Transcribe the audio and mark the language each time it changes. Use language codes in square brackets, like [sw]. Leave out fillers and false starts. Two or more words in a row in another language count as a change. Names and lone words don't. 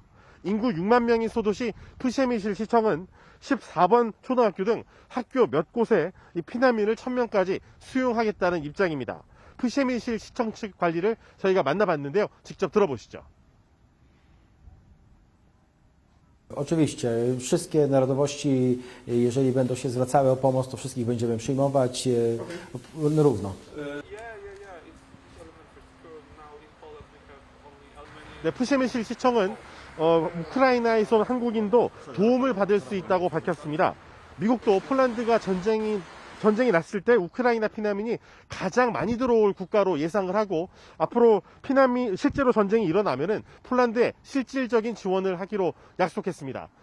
[ko] 인구 6만 명인 소도시 프셰미실 시청은 14번 초등학교 등 학교 몇 곳에 피난민을 1000명까지 수용하겠다는 입장입니다. 프셰미실 시청 측 관리를 저희가 만나봤는데요. 직접 들어보시죠. [pl] Oczywiście, wszystkie narodowości, jeżeli będą się zwracały o pomoc, to wszystkich będziemy przyjmować równo. [ko] 네, 푸시메실 시청은 우크라이나에서 온 한국인도 도움을 받을 수 있다고 밝혔습니다. 미국도 폴란드가 전쟁이 났을 때 우크라이나 피난민이 가장 많이 들어올 국가로 예상을 하고 앞으로 실제로 전쟁이 일어나면은 폴란드에 실질적인 지원을 하기로 약속했습니다.